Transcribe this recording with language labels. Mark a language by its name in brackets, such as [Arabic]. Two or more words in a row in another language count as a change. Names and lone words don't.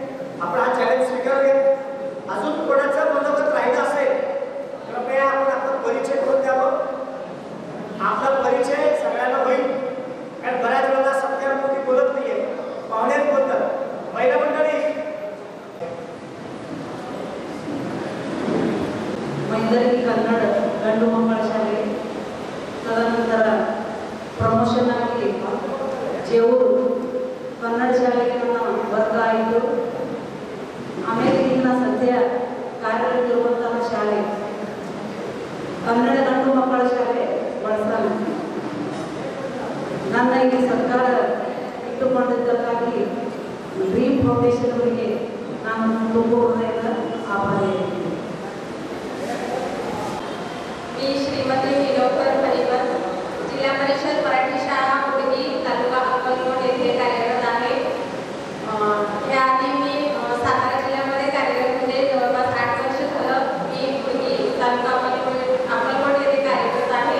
[Marathi] आपण हा चॅलेंज स्वीकारूया. अजून कोणाचं मनोगत राहिलं असेल कृपया आपण आपला परिचय करून द्यावं. आपला परिचय सगळ्यांना होईल, कारण बऱ्याच वेळेला सत्कारमूर्ती बोलत नाहीये, पाहुण्यात बोलतात. महिला मंडळी [Kannada] मैदरी कन्नड ಗಂಡು ಮಕ್ಕಳ ಶಾಲೆ, ತದನಂತರ ಪ್ರಮೋಷನ್ ಆಗಿ ಜೇವೂರು ಕನ್ನಡ ಶಾಲೆಗೆ ನನ್ನ ವರ್ಗ ಆಯಿತು. ಆಮೇಲೆ ಈಗ ಸದ್ಯ ಕಾರ್ಯರತವಿರುವಂತಹ ಶಾಲೆ ಕನ್ನಡ ಗಂಡು ಮಕ್ಕಳ ಶಾಲೆ ಬಳಸಾಲ. ನನ್ನ ಈ ಸರ್ಕಾರ ಇಟ್ಟುಕೊಂಡಿದ್ದಕ್ಕಾಗಿ ಡ್ರೀಮ್ ಫೌಂಡೇಶನ್ ಅವರಿಗೆ ನಾನು ತುಂಬ ಹೃದಯದ ಆಭಾರಿಯಾಗಿದ್ದೀನಿ. [Marathi] मी श्रीमती निलोफर हरिवन, जिल्हा परिषद मराठी शाळा उडगी, तालुका अक्कलकोट येथे कार्यरत आहे. याआधी मी सातारा जिल्ह्यामध्ये कार्यरत होते. जवळपास 8 वर्ष झालं मी उडगी तालुका अक्कलकोट येथे कार्यरत आहे.